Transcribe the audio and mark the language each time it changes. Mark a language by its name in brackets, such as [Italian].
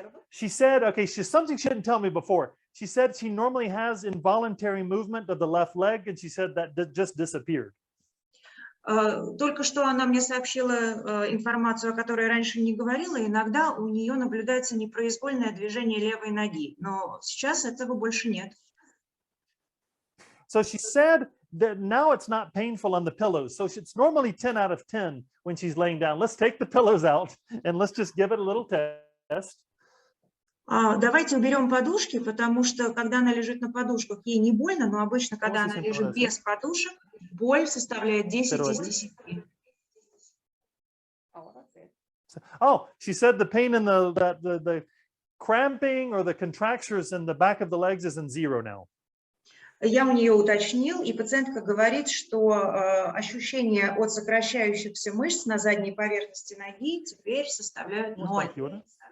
[English] She said, okay, something she didn't tell me before. She said she normally has involuntary movement of the left leg, and she said that just disappeared. [Russian] Только что она мне сообщила информацию, о которой раньше не говорила. Иногда у нее наблюдается непроизвольное движение левой ноги, но сейчас этого больше нет. [English] So she said that now it's not painful on the pillows. So it's normally 10 out of 10 when she's laying down. Let's take the pillows out and let's just give it a little test. [Russian] Давайте уберем подушки, потому что когда она лежит на подушках, ей не больно, но обычно, когда она лежит без подушек, боль составляет 10 из 10. [English] Oh, she said the pain in the cramping or the contractures in the back of the legs is in 0 now. [Russian] Я у нее уточнил, и пациентка говорит, что ощущения от сокращающихся мышц на задней поверхности ноги теперь составляют 0.